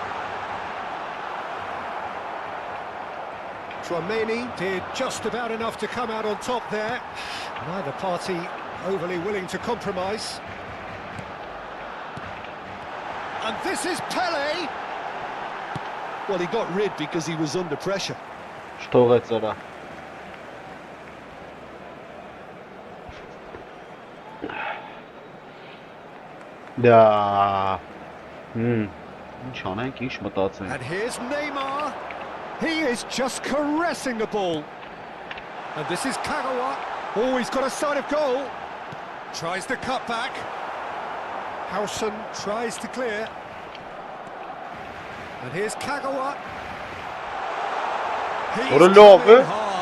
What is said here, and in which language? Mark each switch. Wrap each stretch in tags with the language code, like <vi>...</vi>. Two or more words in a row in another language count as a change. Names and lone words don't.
<en>Tchouaméni did just about enough to come out on top there. Neither party overly willing to compromise. And this is Pelé. Well, he got rid because he was under pressure.</en> <ru>Что говорится? Да.</ru> <hy>Նշանենք ինչ մտածենք.</hy> <en>And here's Neymar. He is just caressing the ball. And this is Kagawa. Oh, he's got a sight of goal. Tries the cut back. Howson tries to clear. And here's Kagawa. He's playing hard.</en>